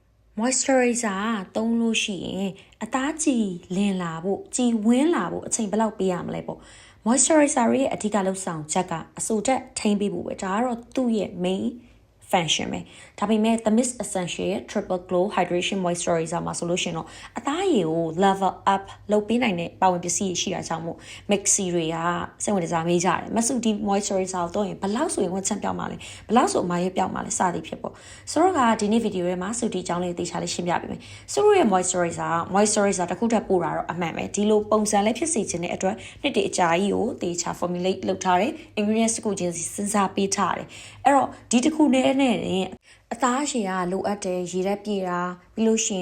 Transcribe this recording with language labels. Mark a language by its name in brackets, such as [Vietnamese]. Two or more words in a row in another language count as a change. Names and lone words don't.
[Burmese] moisturizer သုံးလို့ရှိရင်အသားကြည်လင်လာဖို့ကြည်ဝင်းလာဖို့အချိန်ဘယ်လောက်ပေးရမလဲပေါ့ moisturizer ရဲ့အဓိကလုပ်ဆောင်ချက်ကအဆိုတက်ထိန်းပေးဖို့ပဲဒါကတော့သူ့ရဲ့ main function ပဲဒါပေမဲ့ The Mist Essential ရဲ့ Triple Glow Hydration Moisturizer မှာဆိုလို့ရှိရင်တော့အသားရည်ကို [English] level up [Burmese] လုပ်ပေးနိုင်တဲ့ပါဝင်ပစ္စည်းရှိတာကြောင့်မို့ Maxi တွေကစိတ်ဝင်စားမေးကြတယ်မဆုဒီ moisturizer ကိုတော့ရင်ဘယ်လောက်ဆိုရင်ဝတ်ချက်ပြောင်းမှာလဲဘယ်လောက်ဆိုအမရဲ့ပြောင်းမှာလဲစသည်ဖြစ်ပေါ့ဆိုတော့ကဒီနေ့ဗီဒီယိုထဲမှာဆုဒီအကြောင်းလေးသေချာလေးရှင်းပြပေးမယ်ဆိုတော့ရဲ့ moisturizer တစ်ခုတည်းပို့တာတော့အမှန်ပဲဒီလိုပုံစံလေးဖြစ်စေခြင်းတဲ့အတွက်နှစ်တည်းအကြာကြီးကိုသေချာ formulate လုပ်ထားတယ် ingredients တစ်ခုချင်းစီစဉ်းစားပေးထားတယ်အဲ့တော့ဒီတစ်ခုနဲ့အသားရှည်ကလိုအပ်တယ်ရေရက်ပြေတာပြီးလို့ရှိ